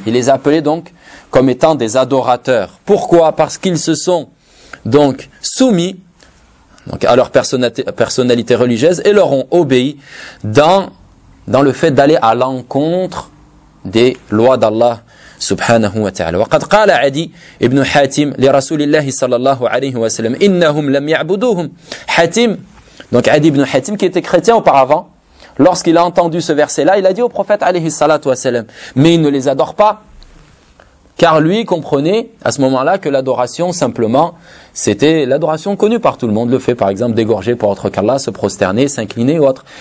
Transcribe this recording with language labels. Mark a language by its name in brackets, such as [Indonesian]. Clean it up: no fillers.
[French] Il les a appelés donc comme étant des adorateurs. Pourquoi? Parce qu'ils se sont donc soumis donc à leur personnalité religieuse et leur ont obéi dans le fait d'aller à l'encontre des lois d'Allah subhanahu wa ta'ala. [Arabic] وقد قال عدي ابن حاتم لرسول الله صلى الله عليه وسلم انهم لم يعبدوهم. [French] حاتم, donc عدي ابن حاتم, qui était chrétien auparavant, lorsqu'il a entendu ce verset là il a dit au prophète alayhi salatu wasalam, mais ils ne les adorent pas, car lui comprenait à ce moment-là que l'adoration, simplement, c'était l'adoration connue par tout le monde, le fait par exemple d'égorger pour autre qu'Allah, se prosterner, s'incliner ou autre.